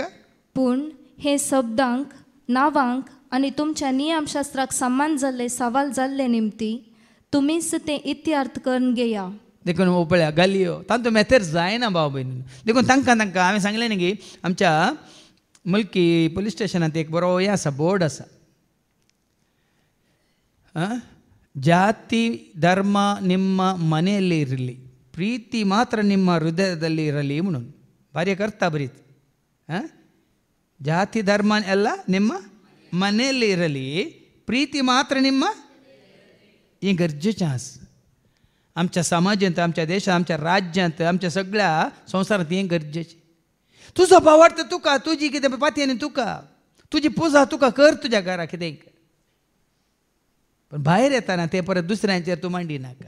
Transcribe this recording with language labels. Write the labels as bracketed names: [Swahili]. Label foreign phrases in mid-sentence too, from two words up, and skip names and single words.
[Konkani] पूण हे शब्दांक नांवांक आनी तुमच्या नियमशास्त्राक समान जाल्ले सवाल जाल्ले निमती तुमीच तें इत्यार्थ करून घेया देखून पळया गल्लियो तांतूं मेथेर जायना भाव भयणी देखून तांकां हांवें सांगलें न्ही की आमच्या मुल्की पुलीस स्टेशनांत एक बरो हें आसा बोर्ड आसा [Kannada] ಜಾತಿ ಧರ್ಮ ನಿಮ್ಮ ಮನೆಯಲ್ಲಿ ಇರಲಿ ಪ್ರೀತಿ ಮಾತ್ರ ನಿಮ್ಮ ಹೃದಯದಲ್ಲಿ ಇರಲಿ [Konkani] म्हणून [Kannada] ಭಾರಿ ಕರ್ತ ಬರೀತ್ ಜಾತಿ ಧರ್ಮ ಎಲ್ಲ ನಿಮ್ಮ ಮನೆಯಲ್ಲಿರಲಿ, ಪ್ರೀತಿ ಮಾತ್ರ ನಿಮ್ಮ [Konkani] हे गरजेचें आसा. आमच्या समाजांत, आमच्या देशांत, आमच्या राज्यांत, आमच्या सगळ्या संवसारांत हें गरजेचें. तुजो भावार्थ तुका, तुजी कितें पातयेन तुका, तुजी पुजा तुका कर तुज्या घरा कितें कर. पण भायर येताना तें परत दुसऱ्यांचेर तूं मांडी नाका.